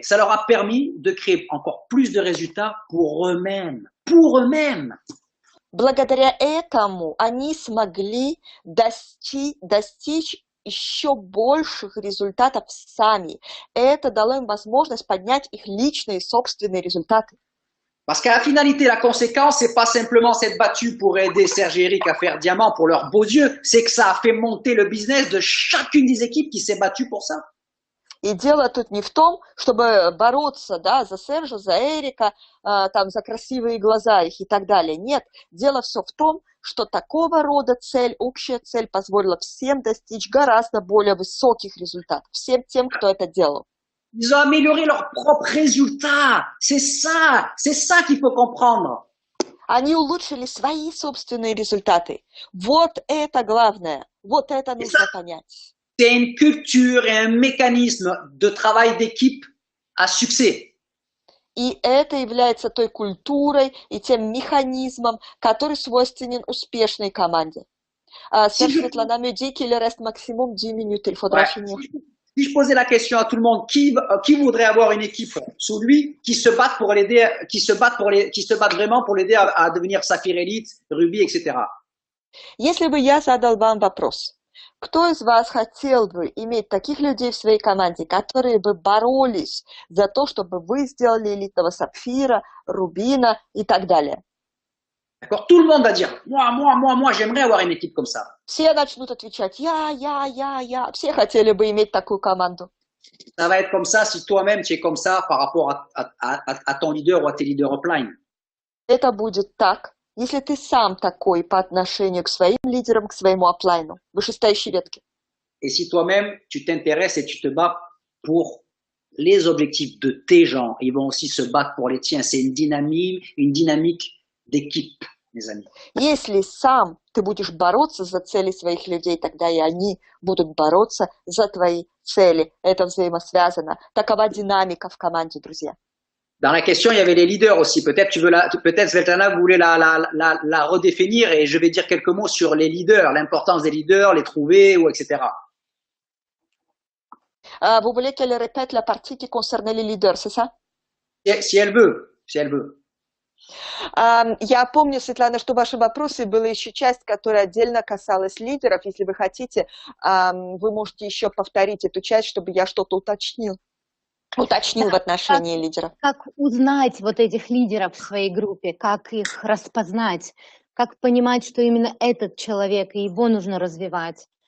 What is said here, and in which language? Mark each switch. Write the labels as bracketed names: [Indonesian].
[French] Ça leur a permis de créer encore plus de résultats pour eux-mêmes. Pour eux-mêmes. [Russian] Благодаря этому они смогли достичь еще больших результатов сами. Это дало им возможность поднять их личные собственные результаты. [French] Parce qu'à la finalité, la conséquence, c'est pas simplement s'être battu pour aider Serge et Eric à faire diamant pour leurs beaux yeux, c'est que ça a fait monter le business de chacune des équipes qui s'est battue pour ça. [Russian] И дело тут не в том, чтобы бороться, да, за Сержа, за Эрика, там, за красивые глаза их и так далее. Нет, дело все в том, что такого рода цель, общая цель позволила всем достичь гораздо более высоких результатов, всем тем, кто это делал. [French] Ils ont amélioré leurs propres résultats. C'est ça qu'il faut comprendre. [Russian] Они улучшили свои собственные результаты. Вот это главное. Вот это нужно понять. [French] C'est une culture et un mécanisme de travail d'équipe à succès. [Russian] И это является той культурой и тем механизмом, который свойственен uspешной команде. [French] Светлана me dit qu'il reste maximum 10 minutes. Il faudra finir. Si je posais la question à tout le monde, qui voudrait avoir une équipe sous lui, qui se battent pour l'aider, qui se battent vraiment pour l'aider à devenir Saphir Elite, Ruby, etc. [Russian] Если бы я задал вам вопрос, кто из вас хотел бы иметь таких людей в своей команде, которые бы боролись за то, чтобы вы сделали элитного Сапфира, Рубина и так далее? [French] D'accord, tout le monde va dire, moi, j'aimerais avoir une équipe comme ça. [Russian] Все начнут отвечать, я. Все хотели бы иметь такую команду. [French] Ça va être comme ça si toi-même tu es comme ça par rapport à ton leader ou à tes leaders upline. [Russian] Это будет так, если ты сам такой по отношению к своим лидерам, к своему аплайну, вышестоящей ветке. [French] Et si toi-même tu t'intéresses et tu te bats pour les objectifs de tes gens, ils vont aussi se battre pour les tiens. C'est une dynamique d'équipe, mes amis. [Russian] Если сам ты будешь бороться за цели своих людей, тогда и они будут бороться за твои цели. Это взаимосвязано. Такова динамика в команде, друзья. [French] Dans la question, il y avait les leaders aussi. Peut-être Svetlana, vous voulez la redéfinir et je vais dire quelques mots sur les leaders, l'importance des leaders, les trouver, ou etc. Vous voulez qu'elle répète la partie qui concernait les leaders, c'est ça? Si elle veut, si elle veut. [Russian] Я помню, Светлана, что в вашем вопросе была еще часть, которая отдельно касалась лидеров. Если вы хотите, вы можете еще повторить эту часть, чтобы я что-то уточнил в отношении лидеров. Как узнать вот этих лидеров в своей группе, как их распознать, как poнимать, что именно этот человек, и его нужно развивать.